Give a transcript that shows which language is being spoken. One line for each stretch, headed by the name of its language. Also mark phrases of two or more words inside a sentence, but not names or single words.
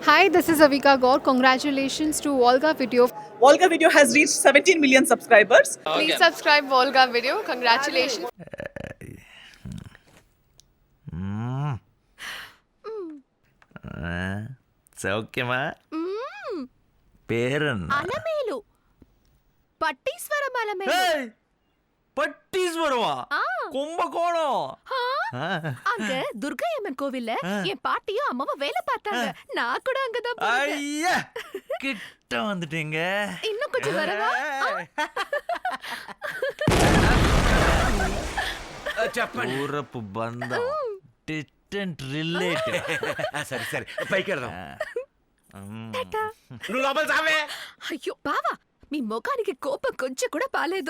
English: Hi, this is Avika Gaur. Congratulations to Volga Video. Volga Video has reached 17 million subscribers. Please subscribe Volga Video. Congratulations.
Telugu: సౌఖ్యమా పేరన్న అలమేలు పట్టీశ్వరం అలమేలు
Tamil: பட்டீஸ்வரமா கும்பகோணம் அங்க துர்கா அம்மன் கோவில்ல என் பாட்டியும் அம்மாவும் வேலை பார்த்தாங்க. நான் கூட அங்கதான் போனேன். ஐயா கிட்ட வந்துட்டீங்க. இன்னும் கொஞ்சம் வரவா?
Telugu: చెప్పండి ఊరపు బంధం
English: distant relative.
Telugu: సరే సరే పైకి వెళ్దాం. నువ్వు లోపల సావే. అయ్యో బావా, మీ ముఖానికి కోపం కొంచెం కూడా బాలేదు.